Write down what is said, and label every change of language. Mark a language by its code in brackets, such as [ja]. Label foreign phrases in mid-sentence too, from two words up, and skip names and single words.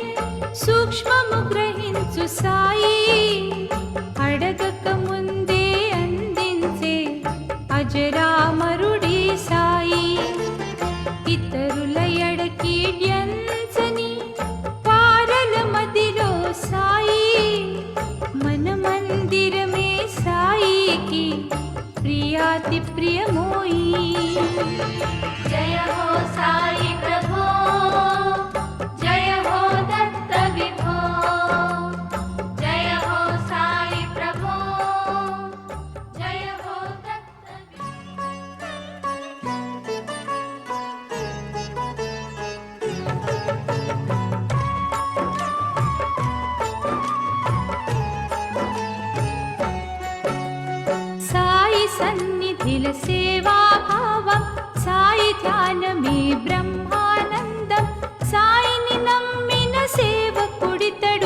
[te] సూక్ష్మము గ్రహించు సాయి అడగక ముందే అందించే అజరామరుడి సాయి ఇతరుల ఎడకీడ్యంచని పారల మదిలో సాయి మన మందిరమే సాయికి ప్రియాతి ప్రియమోయి [hi] जय हो साई प्रभो जय हो दत्त विभो जय हो साई प्रभो जय हो दत्त [te] సాయి సన్నిధిల సేవాభావం సాయి ధ్యానమే బ్రహ్మానందం సాయిని నమ్మిన సేవకుడితడు